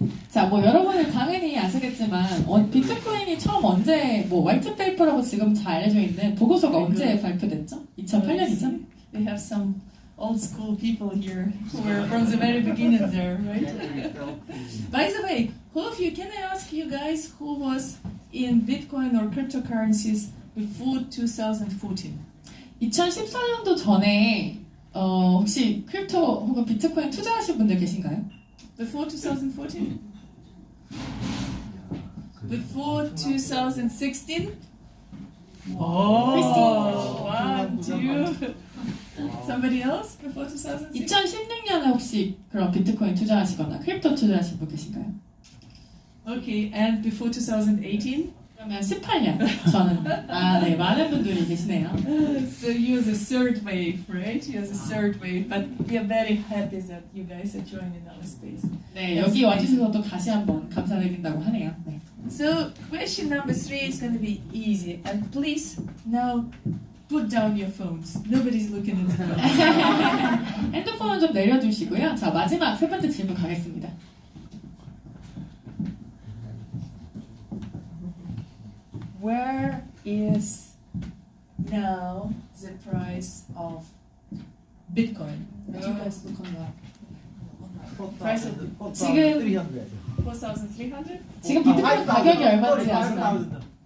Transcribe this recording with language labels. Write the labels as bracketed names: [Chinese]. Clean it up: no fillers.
[Korean] 자, 여러분은 당연히 아시겠지만 비트코인이 처음 언제 화이트페이퍼라고 지금 잘 알려져 있는 보고서가 언제 발표됐죠? 2008년이죠? [English] We have some old school people here who were from the very beginning there, right? By the way, who of you, can I ask you guys who was in Bitcoin or cryptocurrencies before 2014? [Korean] 2014년도 전에 혹시 크립토 혹은 비트코인 투자하신 분들 계신가요? [English] Before 2014? Before 2016? Oh, 1, 2. Somebody else before 2016? [Korean] 2016년에 혹시 그런 비트코인 투자하시거나 크립토 투자하신 분 계신가요? [English] Okay, and before 2018? [Korean] 그러면 18년 저는 네, 많은 분들이 계시네요. [English] So you're the third wave, right? You're the third wave, but we are very happy that you guys are joining our space. [Korean] 네, 여기 와주셔서 또 다시 한번 감사드린다고 하네요. 네. [English] So question number 3 is going to be easy, and please now put down your phones. Nobody's looking at the phones. [Korean] 핸드폰은 좀 내려두시고요. 자, 마지막 3번째 질문 가겠습니다. [English] where is now the price of Bitcoin? But you guys look on that. Price of [Korean] 지금 300. 4,300? 지금 비트코인 가격이 얼마인지 아시나요?